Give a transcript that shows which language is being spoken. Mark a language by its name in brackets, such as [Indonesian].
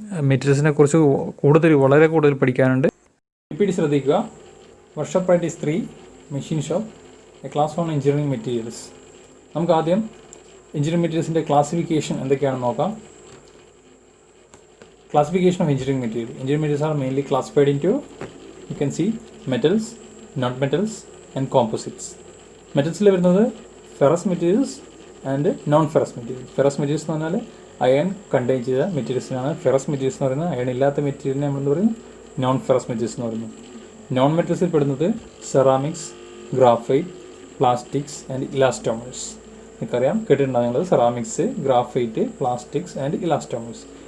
[Malayalam] മെറ്റീരിയൽസിനെ കുറിച്ച് വളരെ കൂടുതൽ പഠിക്കാനുണ്ട്. റിപ്പീറ്റ് ശ്രദ്ധിക്കുക. [English] Workshop practice 3 machine shop a class on engineering materials. [Malayalam] നമുക്ക് ആദ്യം എഞ്ചിനീയറിംഗ് മെറ്റീരിയൽസിൻ്റെ ക്ലാസിഫിക്കേഷൻ എന്തൊക്കെയാണെന്ന് നോക്കാം. [English] Classification of engineering material. Engineering materials are mainly classified into, you can see, metals, non-metals and composites. Metals വരുന്നത് ferrous materials and non-ferrous materials. [Malayalam] Ferrous materials എന്ന് പറഞ്ഞാൽ iron contain ചെയ്ത മെറ്റീരിയൽസിനാണ് ferrous materials എന്ന് പറയുന്നത്. Iron ഇല്ലാത്ത മെറ്റീരിയലിനെ നമ്മളെന്ന് പറയുന്നത് നോൺ ഫെറസ് മെറ്റീരിയൽസ് എന്ന് പറയുന്നത്. നോൺ മെറ്റൽസിൽ പെടുന്നത് ceramics, graphite, plastics and elastomers. നിങ്ങൾക്കറിയാം, കേട്ടിട്ടുണ്ടാകും നിങ്ങൾ ceramics, graphite, plastics and elastomers.